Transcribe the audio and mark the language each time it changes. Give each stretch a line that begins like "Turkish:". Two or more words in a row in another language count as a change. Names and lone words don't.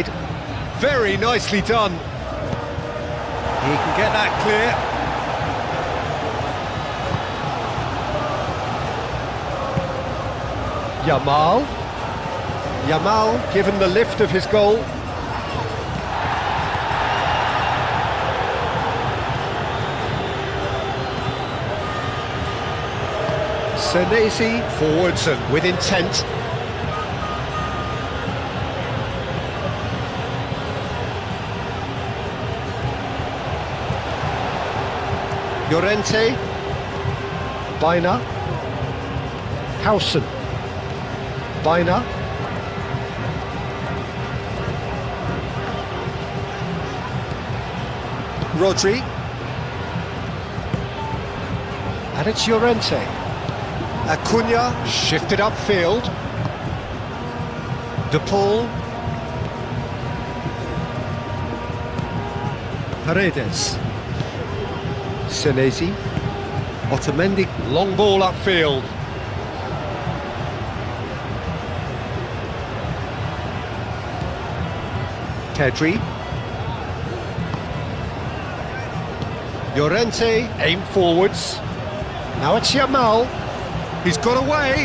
English: Very nicely done. He can get that clear. Yamal. Yamal given the lift of his goal. Senesi forwards and with intent. Llorente. Baina. Hausen. Baina. Rodri. And it's Llorente. Acuna shifted upfield. De Paul. Paredes. Senesi. Otamendi. Long ball upfield. Pedri. Llorente, aim forwards. Now it's Yamal. He's got away.